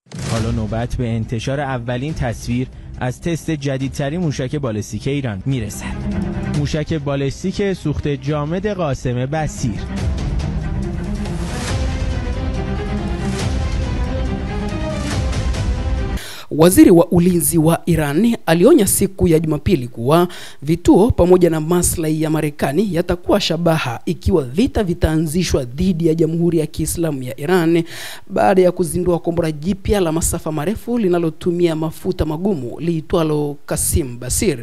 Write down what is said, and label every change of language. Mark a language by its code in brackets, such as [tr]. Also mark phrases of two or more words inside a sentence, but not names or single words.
[fa] حالا نوبت به انتشار اولین تصویر از تست جدیدترین موشک بالستیک ایران میرسد. موشک بالستیک سوخت جامد قاسم بصیر. [sw] Waziri wa ulinzi wa Iran alionya siku ya Jumapili kuwa vituo pamoja na maslahi ya Marekani yatakuwa shabaha ikiwa vita vitaanzishwa dhidi ya Jamhuri ya Kiislamu ya Iran baada ya kuzindua kombora jipya la masafa marefu linalotumia mafuta magumu liitwalo Qasim Basir.